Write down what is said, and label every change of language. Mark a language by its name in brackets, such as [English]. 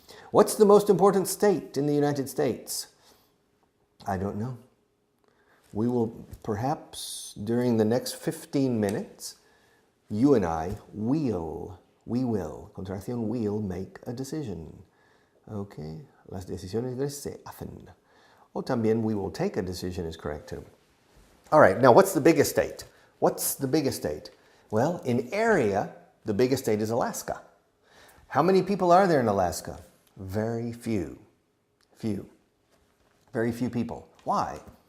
[English] What's the most important state in the United States? I don't know. We will perhaps, during the next 15 minutes, you and I will, contracción will make a decision. Okay? [Spanish] Las decisiones se hacen. O también [English] we will take a decision is correct too. All right, now what's the biggest state? What's the biggest state? Well, in area, the biggest state is Alaska. How many people are there in Alaska? Very few. Very few people. Why?